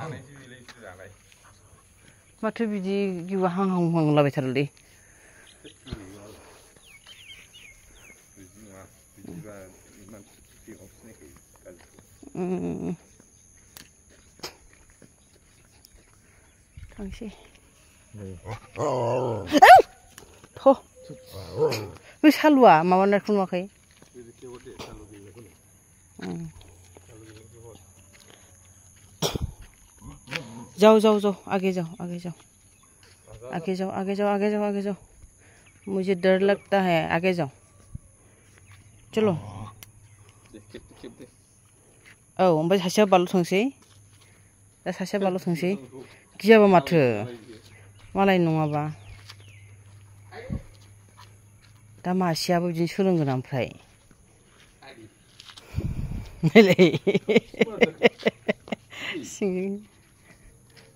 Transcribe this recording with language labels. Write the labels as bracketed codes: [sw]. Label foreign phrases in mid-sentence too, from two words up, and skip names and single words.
[brx] माथो बिदि गिवा हां हां होनलाबायथारोलै थांसै थ' बे सालुआ माबानायखौ नुवाखै [hi] जाओ जाओ जाओ आगे जाओ आगे जाओ आगे जाओ आगे जाओ आगे जाओ आगे जाओ मुझे डर लगता है आगे जाओ चलो [brx] औ ओमफ्राय सासेया बाल' थांसै दा सासेया बाल' थांसै गियाबा माथो मालाय नङाबा दा मासेयाबो बिदिनो सोलोंगोन ओमफ्राय नायलाय